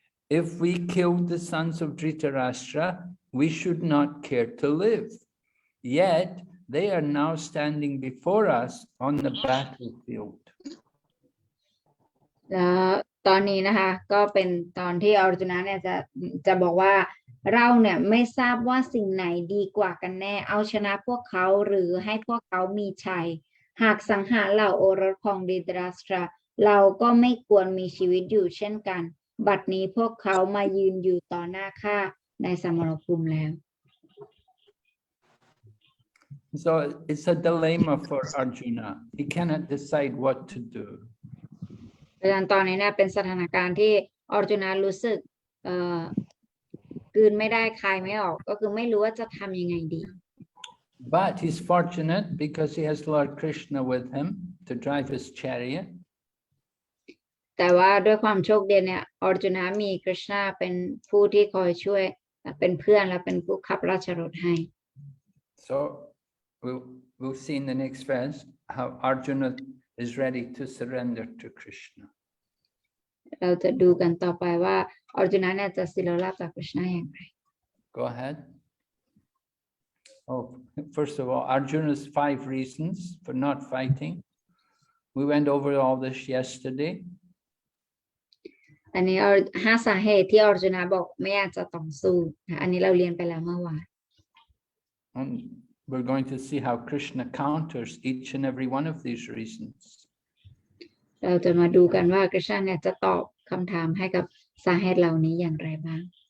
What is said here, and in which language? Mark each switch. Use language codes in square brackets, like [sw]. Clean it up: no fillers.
[en] If we killed the sons of Dhritarashtra, we should not care to live. Yet they are now standing before us on the battlefield. [th] แล้วตอนนี้นะคะก็เป็นตอนที่อร์จุนะเนี่ยจะบอกว่าเราเนี่ยไม่ทราบว่าสิ่งไหนดีกว่ากันแน่เอาชนะพวกเขาหรือให้พวกเขามีชัยหากสังหารเหล่าโอรสของดิตราสตราเราก็ไม่ควรมีชีวิตอยู่เช่นกันบัดนี้พวกเขามายืนอยู่ต่อหน้าข้าในสมรภูมิแล้ว [en] So it's a dilemma for Arjuna. He cannot decide what to do. [th] ดังนั้นตอนนี้เนี่ยเป็นสถานการณ์ที่อร์จุนะรู้สึกกลืนไม่ได้คายไม่ออกก็คือไม่รู้ว่าจะทำยังไงดี [en] But he's fortunate because he has Lord Krishna with him. to drive his chariot. [th] แต่ว่าด้วยความโชคดีเนี่ยออร์จุนะมีกฤษณาเป็นผู้ที่คอยช่วยเป็นเพื่อนและเป็นผู้ขับราชรถให้ [en] So we'll see in the next verse how Arjuna is ready to surrender to Krishna. [th] เราจะดูกันต่อไปว่าออร์จุนะเนี่ยจะสิโรราบจากกฤษณาอย่างไร [en] Go ahead. Oh, first of all, Arjuna's 5 reasons for not fighting. We went over all this yesterday. [th] อันนี้5 สาเหตุที่ออร์จุนะบอกไม่อยากจะต่อสู้อันนี้เราเรียนไปแล้วเมื่อวาน [en] And we're going to see how Krishna counters each and every one of these reasons. [th] เราจะมาดูกันว่ากฤษณาเนี่ยจะตอบคำถามให้กับสาเหตุเหล่านี้อย่างไรบ้าง